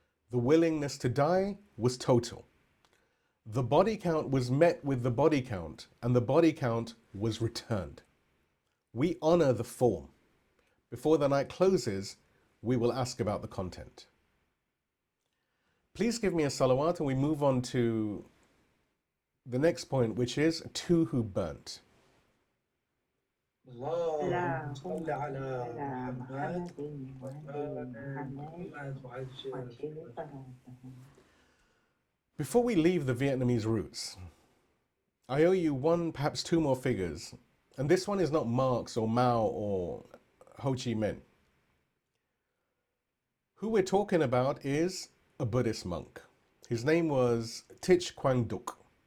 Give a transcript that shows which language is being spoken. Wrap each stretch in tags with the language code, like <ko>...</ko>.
<en>The willingness to die was total. The body count was met with the body count, and the body count was returned. We honor the form. Before the night closes, we will ask about the content. Please give me a salawat and we move on to the next point, which is two who burnt.</en> <ar>اللهم صل على محمد وآل محمد وعجل فرجهم.</ar> <en>Before we leave the Vietnamese roots, I owe you one, perhaps two more figures. And this one is not Marx or Mao or Ho Chi Minh. Who we're talking about is a Buddhist monk. His name was Thich Quang Duc.</en>